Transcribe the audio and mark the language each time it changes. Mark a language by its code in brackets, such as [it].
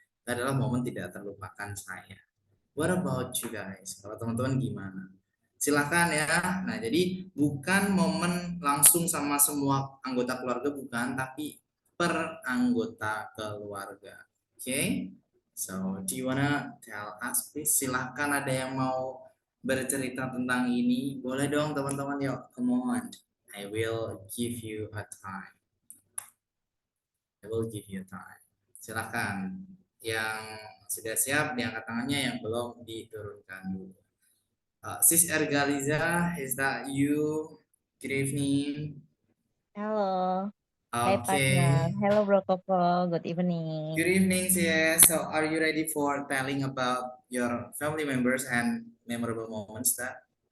[id] Itu adalah momen tidak terlupakan saya. [en] What about you guys? [id] Kalau teman-teman gimana? Silahkan ya. Nah, jadi bukan momen langsung sama semua anggota keluarga, bukan, tapi per anggota keluarga. [en] Oke? Okay? So, do you wanna tell us please? [id] Silahkan, ada yang mau bercerita tentang ini? Boleh dong teman-teman, yuk, [en] come on. I will give you a time. I will give you time. Silahkan. [id] Yang sudah siap diangkat tangannya, yang belum diturunkan dulu. [en] Sis Ergaliza, is that you? Good evening. Hello. Hi, Okay. partner. Hello, Bro Koko. Good evening. Good evening, sis. So, are you ready for telling about your family members and memorable moments that?